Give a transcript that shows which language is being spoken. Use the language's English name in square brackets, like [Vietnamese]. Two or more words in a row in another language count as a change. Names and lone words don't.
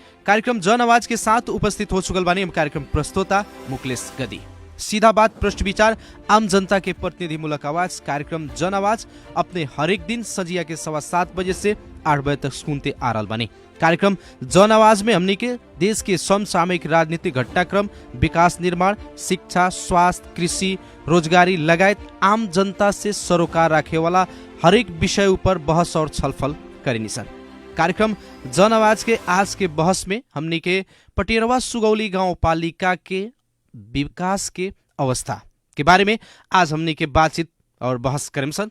[Bhojpuri] कार्यक्रम जन आवाज के साथ उपस्थित हो चुकल बानी हम कार्यक्रम प्रस्तोता मुकलेश गदी। सीधा बात, प्रश्न विचार, आम जनता के प्रतिनिधिमूलक आवाज कार्यक्रम जन आवाज अपने हरेक दिन संजिया के 7:15 बजे से 8 बजे तक सुनते आ रहल बानी। कार्यक्रम जन आवाज में हमनी के देश के समसामयिक राजनीतिक घटनाक्रम, विकास निर्माण, शिक्षा, स्वास्थ्य, कृषि, रोजगारी लगायत आम जनता से सरोकार राखे वाला हरेक विषय ऊपर बहस और छलफल करेनी सन। कार्यक्रम जन आवाज के आज के बहस में हमनी के पटेरवा सुगौली गांव पालिका के विकास के अवस्था के बारे में आज हमनी के बातचीत और बहस करें सन।